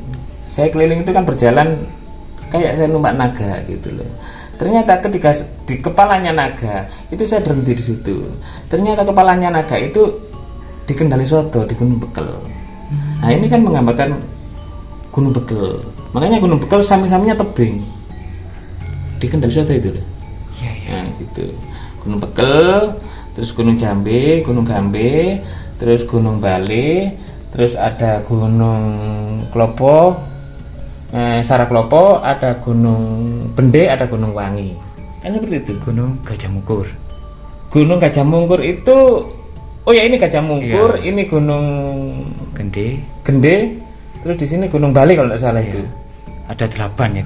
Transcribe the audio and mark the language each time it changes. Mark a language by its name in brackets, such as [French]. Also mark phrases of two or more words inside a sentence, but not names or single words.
[Indonesian] Saya keliling itu kan berjalan kayak saya numpak naga gitu loh. Ternyata ketika di kepalanya naga itu saya berhenti di situ. Ternyata kepalanya naga itu di Kendali Soto, di Gunung Bekel. Nah ini kan menggambarkan Gunung Bekel. Makanya Gunung Bekel sami-saminya tebing di Kendali Soto itu loh. Iya, iya. Nah gitu. Gunung Bekel, terus Gunung Jambe, Gunung Gambe, terus Gunung Bale, terus ada Gunung Klopo, Saraklopo, ada Gunung Bende, ada Gunung Wangi. Kan seperti itu. Gunung Gajah Mungkur. Gunung Gajah Mungkur itu, oh ya ini Gajah Mungkur, iya. ini Gunung Gende. Gende, terus di sini Gunung Bale kalau tidak salah itu. Ada 8 ya kalau